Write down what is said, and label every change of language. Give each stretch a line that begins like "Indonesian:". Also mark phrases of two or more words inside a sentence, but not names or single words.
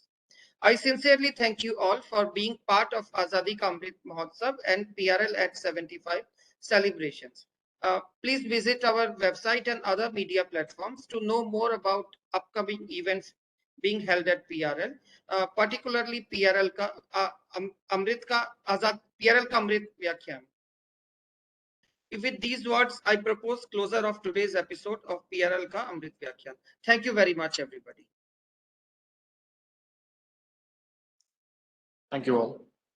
English: I sincerely thank you all for being part of Azadi Ka Amrit Mahotsav and PRL at 75 celebrations. Please visit our website and other media platforms to know more about upcoming events being held at PRL, particularly PRL Ka Amrit Ka Azad PRL Ka Amrit Vyakhyaan. With these words, I propose closure of today's episode of PRL Ka Amrut Vyakhyaan. Thank you very much, everybody. Thank you all.